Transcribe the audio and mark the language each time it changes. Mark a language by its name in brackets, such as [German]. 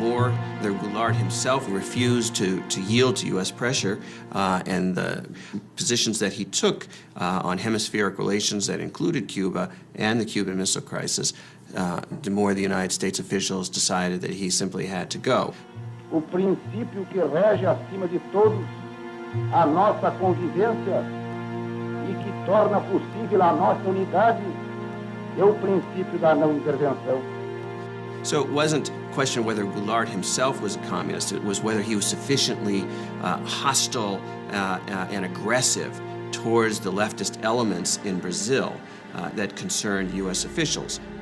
[English] Himself refused to yield to U.S. pressure, and the positions that he took on hemispheric relations that included Cuba and the Cuban Missile Crisis, the more the United States officials decided that he simply had to go. [Portuguese] O princípio que rege acima de todos a nossa convivência e que torna possível a nossa unidade é o princípio da não intervenção. [English] So it wasn't a question of whether Goulart himself was a communist, it was whether he was sufficiently hostile and aggressive towards the leftist elements in Brazil that concerned U.S. officials.